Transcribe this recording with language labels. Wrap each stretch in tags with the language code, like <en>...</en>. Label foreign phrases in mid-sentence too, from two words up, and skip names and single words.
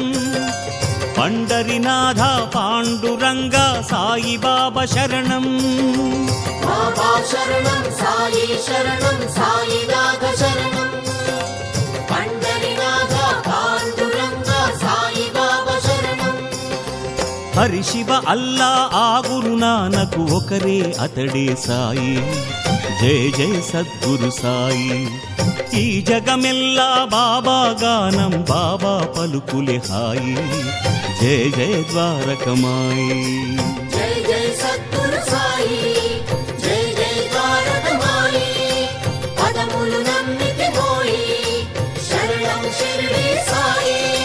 <sa>पंडरीनाथ पांडुरंग साई बाबा शरणं। बाबा शरणं साई शरणं साईनाथ शरणं। पंडरीनाथ पांडुरंग साई बाबा शरणं।</sa> <te>हरि शिव अल्ला आ गुरुनानक ఒకరే అతడే సాయి।</te> <sa>जय जय सद्गुरु साई।</sa> <te>ఈ జగమెల్లా బాబా గానం బాబా పలుకులే హాయి। జయ జయ ద్వారకమాయి। జయ జయ సద్గురు సాయి జయ జయ ద్వారకమాయి। పదములు నమ్మితి పోయి శరణం షిరిడి సాయి।</te>